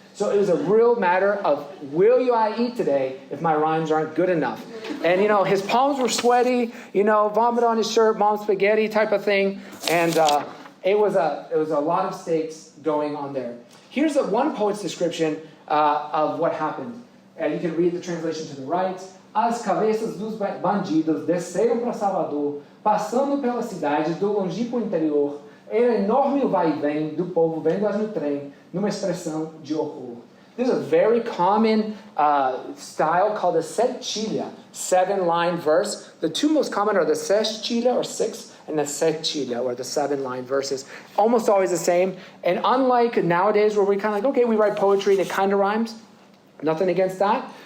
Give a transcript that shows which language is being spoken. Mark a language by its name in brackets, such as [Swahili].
[English] So it was a real matter of, will I eat today if my rhymes aren't good enough? And, his palms were sweaty, vomit on his shirt, mom spaghetti type of thing. And it was a lot of stakes going on there. Here's one poet's description of what happened. You can read the translation to the right. [Portuguese] As cabeças dos bandidos desceram para Salvador, passando pela cidade do longínquo interior. Era enorme o vai e vem do povo vendo-as no trem, numa expressão de horror. [English] This is a very common style called the setilha, 7-line verse. The two most common are the sextilha, or 6, and the setilha, or the 7-line verses. Almost always the same. And unlike nowadays where we kind of like, okay, we write poetry and it kind of rhymes. Nothing against that.